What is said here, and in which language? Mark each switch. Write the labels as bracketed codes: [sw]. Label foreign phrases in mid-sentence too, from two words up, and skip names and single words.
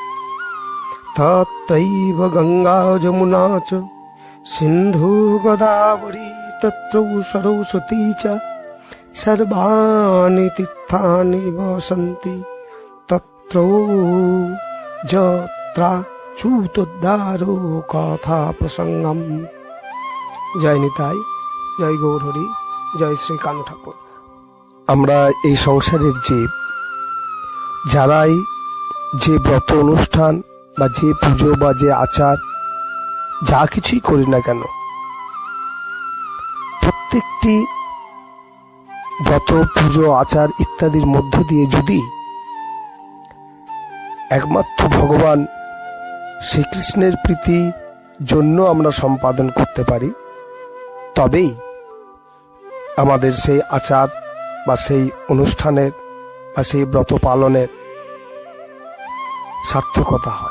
[sa] तत्रैव गंगा जमुना च सिन्धु गोदावरी तत्र सरस्वती च सर्वाणि तीर्थानि वसन्ति तत्र यत्राच्युतोद्धारो कथा प्रसंगम। [bn] जय निताई, जय गौर हरि, जय श्री कानु ठाकुर। আমরা এই সংসারের জীব, যারাই যে ব্রত অনুষ্ঠান বা যে পুজো বা যে আচার যা কিছুই করি না কেন, প্রত্যেকটি ব্রত পুজো আচার ইত্যাদির মধ্য দিয়ে যদি একমাত্র ভগবান শ্রীকৃষ্ণের প্রীতির জন্য আমরা সম্পাদন করতে পারি, তবেই আমাদের সেই আচার বা সেই অনুষ্ঠানের বা সেই ব্রত পালনের সার্থকতা হয়।